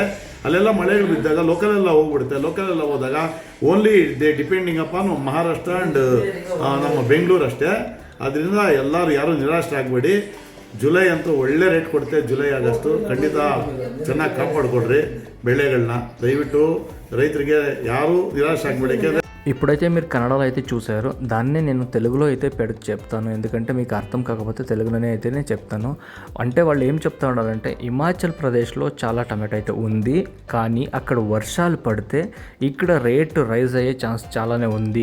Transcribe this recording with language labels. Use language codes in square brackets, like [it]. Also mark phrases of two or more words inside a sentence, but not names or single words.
[kn] ಅಲ್ಲೆಲ್ಲ ಮಳೆಗಳು ಬಿದ್ದಾಗ ಲೋಕಲೆಲ್ಲ ಹೋಗ್ಬಿಡುತ್ತೆ. ಲೋಕಲೆಲ್ಲ ಹೋದಾಗ [en] only depending upon Maharashtra and [kn] ನಮ್ಮ ಬೆಂಗಳೂರು ಅಷ್ಟೇ. ಅದರಿಂದ ಯಾರು ನಿರಾಶರಾಗಬೇಡಿ. ಜುಲೈ ಅಂತೂ ಒಳ್ಳೆ ರೇಟ್ ಕೊಡುತ್ತೆ. ಜುಲೈ ಆಗಸ್ಟು ಖಂಡಿತ ಚೆನ್ನಾಗಿ ಕಾಪಾಡ್ಕೊಡ್ರಿ ಬೆಳೆಗಳನ್ನ. ದಯವಿಟ್ಟು ರೈತರಿಗೆ ಯಾರೂ ನಿರಾಶೆ ಆಗಬೇಡಿ. ಯಾಕೆಂದರೆ [te] ఇప్పుడైతే మీరు కన్నడలో అయితే చూశారు, దాన్నే నేను తెలుగులో అయితే చెప్తాను. ఎందుకంటే మీకు అర్థం కాకపోతే తెలుగులోనే అయితే నేను చెప్తాను. అంటే వాళ్ళు ఏం చెప్తా ఉన్నారంటే, హిమాచల్ ప్రదేశ్లో చాలా టమాటో అయితే ఉంది, కానీ అక్కడ వర్షాలు పడితే ఇక్కడ రేటు రైజ్ అయ్యే ఛాన్స్ చాలానే ఉంది.